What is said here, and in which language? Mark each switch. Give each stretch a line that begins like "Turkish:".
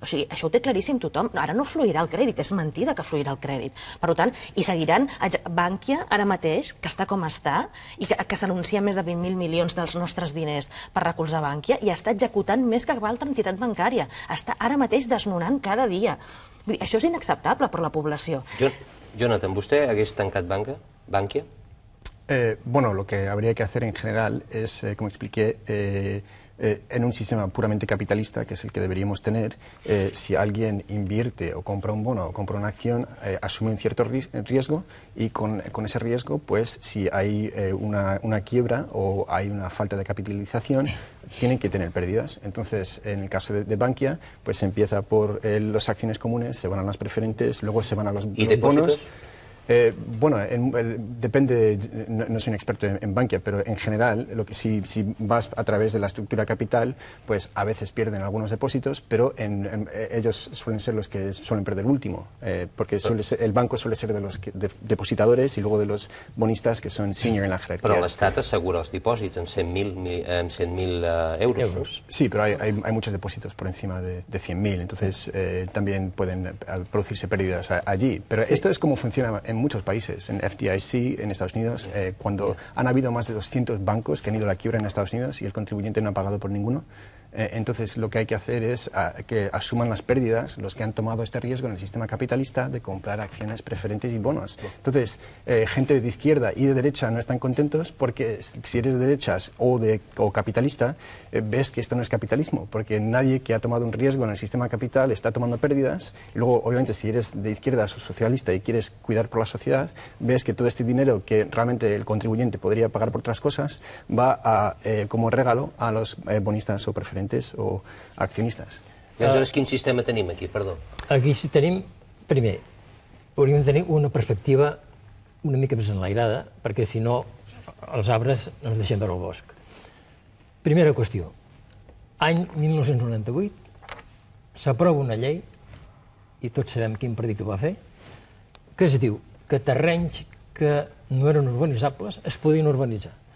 Catalan: O sigui, això ho té claríssim tothom. Ara no fluirà el crèdit, és mentida que fluirà el crèdit. Per tant, i seguiran Bankia, ara mateix, que està com està, i que s'anuncia més de 20.000 milions dels nostres diners per recolzar Bankia, i està executant més que altra entitat bancària. Està ara mateix desnonant cada dia. Vull dir, això és inacceptable per la població. Jonathan,
Spanish: ¿usted
Catalan: hagués tancat Bankia?
Spanish: Bueno, lo que habría que hacer en general es, como expliqué, en un sistema puramente capitalista, que es el que deberíamos tener, si alguien invierte o compra un bono o compra una acción, asume un cierto riesgo y con ese riesgo, pues si hay una quiebra o hay una falta de capitalización, tienen que tener pérdidas. Entonces, en el caso de Bankia, pues se empieza por las acciones comunes, se van a las preferentes, luego se van a los bonos. Bueno, depende, no soy un experto en Bankia, pero en general, si vas a través de la estructura capital, pues a veces pierden algunos depósitos, pero ellos suelen ser los que suelen perder último, porque el banco suele ser de los depositadores y luego de los bonistas, que son senior en la jerarquía.
Catalan: Però l'Estat assegura els dipòsits en 100.000 euros.
Spanish: Sí, pero hay muchos depósitos por encima de 100.000, entonces también pueden producirse pérdidas allí. Pero esto es como funciona en muchos países, en FDIC, en Estados Unidos, cuando han habido más de 200 bancos que han ido a la quiebra en Estados Unidos y el contribuyente no ha pagado por ninguno. Entonces, lo que hay que hacer es que asuman las pérdidas los que han tomado este riesgo en el sistema capitalista de comprar acciones preferentes y bonos. Entonces, gente de izquierda y de derecha no están contentos porque si eres de derechas o capitalista, ves que esto no es capitalismo, porque nadie que ha tomado un riesgo en el sistema capital está tomando pérdidas. Y luego, obviamente, si eres de izquierdas o socialista y quieres cuidar por la sociedad, ves que todo este dinero que realmente el contribuyente podría pagar por otras cosas va como regalo a los bonistas o preferentes o accionistes.
Catalan: I aleshores quin sistema tenim aquí, perdó? Aquí tenim, primer, hauríem de tenir una perspectiva una mica més enlairada, perquè si no els arbres no ens deixem veure el bosc. Primera qüestió. Any 1998 s'aprova una llei, i tots sabem quin partit ho va fer, que es diu que terrenys que no eren urbanitzables es podien urbanitzar.